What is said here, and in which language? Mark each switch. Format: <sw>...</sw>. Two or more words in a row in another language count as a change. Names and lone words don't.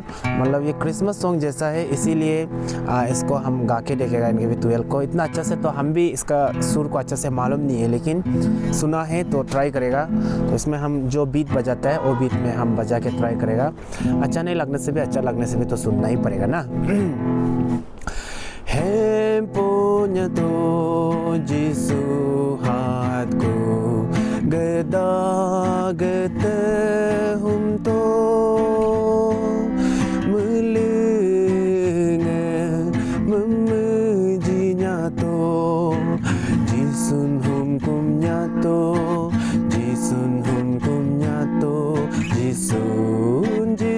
<hi>मतलब ये</hi> <en>Christmas song</en> <hi>जैसा है, इसीलिए इसको हम गा के देखेगा एनकेवी 12 को इतना अच्छा से। तो हम भी इसका सुर को अच्छा से मालूम नहीं है, लेकिन सुना है तो ट्राई करेगा। तो इसमें हम जो बीट बजाता है वो बीट में हम बजा के ट्राई करेगा। अच्छा नहीं लगने से भी, अच्छा लगने से भी तो सुनना ही पड़ेगा ना।</hi> <njz>Hem ponyato Jisu hatku geda gete humto melinge memuji nyato Jisun humkum nyato Jisun humkum nyato Jisun</njz>